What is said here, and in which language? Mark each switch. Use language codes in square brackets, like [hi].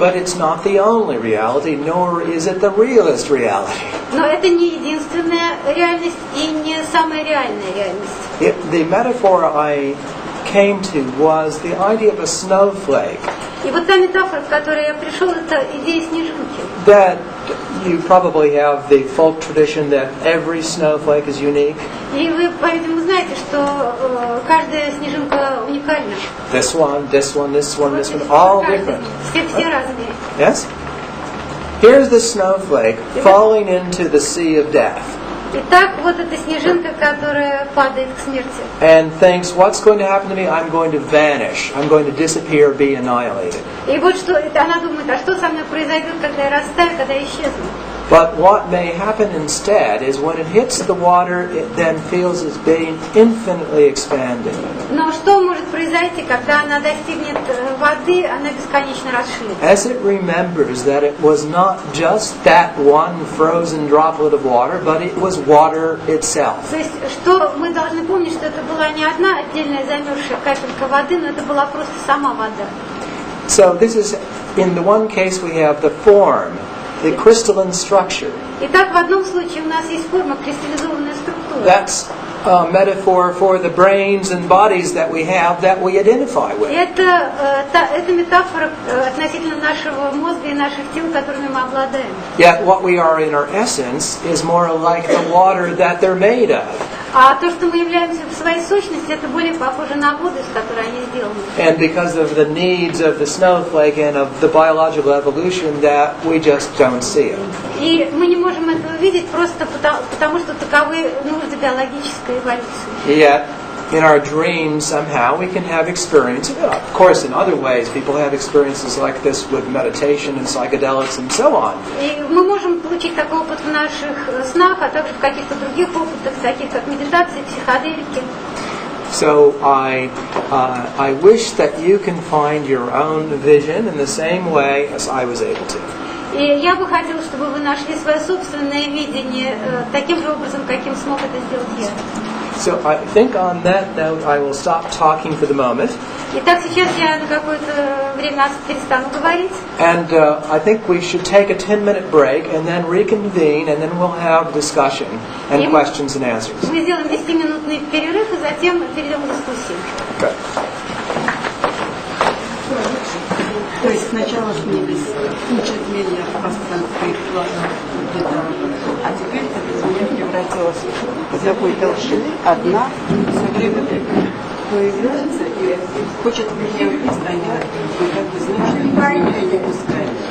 [en] But it's not the only reality, nor is it the realist reality. [ru] Но это не единственная реальность и не самая реальная реальность. [en] The metaphor I came to was the idea of a snowflake. [ru] И вот та метафора, к которой я пришел, это идея снежинки. [en] That you probably have the folk tradition that every snowflake is unique. [ru] И вы, по-видимому, знаете, что каждая снежинка уникальна. [en] This one, this one, this one, this one, all different. [ru] Все разные. [en] Yes? Here's the snowflake falling into the sea of death. [ru] Итак, вот эта снежинка, которая падает к смерти. [en] And thinks, what's going to happen to me? I'm going to vanish. I'm going to disappear, be annihilated. [ru] И вот что, она думает, а что со мной произойдет, когда я растаю, когда я исчезну? [en] But what may happen instead is when it hits the water, it then feels as being infinitely expanded. [ru] Но что может произойти, когда она достигнет воды, она бесконечно расширится? [en] As it remembers that it was not just that one frozen droplet of water, but it was water itself. [ru] То есть, что мы должны помнить, что это была не одна отдельная замерзшая капелька воды, но это была просто сама вода. [en] So this is, in the one case we have the form, the crystalline structure. [ru] Итак, в одном случае у нас есть форма, кристаллизованная структура. [en] That's a metaphor for the brains and bodies that we have that we identify with. [ru] Это метафора относительно нашего мозга и наших тел, которыми мы обладаем. [en] Yet what we are in our essence is more like the water that they're made of. [ru] А то, что мы являемся в своей сущности, это более похоже на воду, из которой они сделаны. [en] And because of the needs of the snowflake and of the biological evolution, that we just don't see it. [ru] И мы не можем этого видеть просто потому, что таковы нужды биологической эволюции. [en] Yet, in our dreams, somehow we can have experiences. Of course, in other ways, people have experiences like this with meditation and psychedelics and so on. [ru] И мы можем получить такой опыт в наших снах, а также в каких-то других опытах, таких как медитация, психоделики. [en] So I wish that you can find your own vision in the same way as I was able to. [ru] И я бы хотела, чтобы вы нашли свое собственное видение таким же образом, каким смог это сделать я. [en] So I think on that note I will stop talking for the moment. [ru] Итак, сейчас я на какое-то время перестану говорить. [en] And I think we should take a 10-minute break and then reconvene and then we'll have discussion and questions and answers. [ru] Мы сделаем 10-минутный перерыв и затем перейдем к дискуссии. [en] Good. [ru] То есть сначала снились куча изменений в пространстве и плане, а теперь это изменение превратилось в такой толщины, одна все время появляется и хочет меня убить, а я как бы знаю, что не пускаю.